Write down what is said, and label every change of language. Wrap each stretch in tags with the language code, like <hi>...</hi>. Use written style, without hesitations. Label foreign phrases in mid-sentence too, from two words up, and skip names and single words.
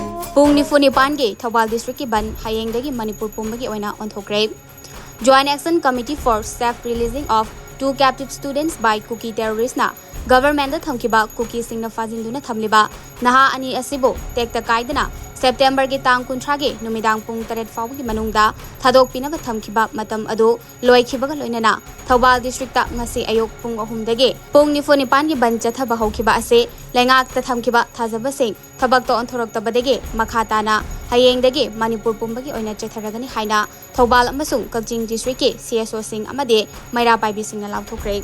<mni>Pung Nifunipangi, Thoubal District ki Bandh, Hayengdagi Manipur Pumbagi Oina Onthokhre. Joint Action Committee for Safe Releasing of 2 captive students</mni> <en>by cookie terrorists</en> <mni>na government thamkiba cookie singna fajinduna thamliba naha ani asibo tekta kaidana September ki tang kunthra numidang pung 8 fawgi manungda thadok pinaga thamkiba matam adu loikhibaga loinana Thoubal district ta ngasi ayok pung 3 dagi pung nifunipan gi ban chathaba hokhiba ase lengak ta thamkiba thajaba sing thabak to onthorok tabadagi makhatana Hayengdagi Manipur Pumbagi Oina chatharagani haina Thoubal amasung Kakjing district ki CSO sing amade maira paibi singna lauthokre</mni>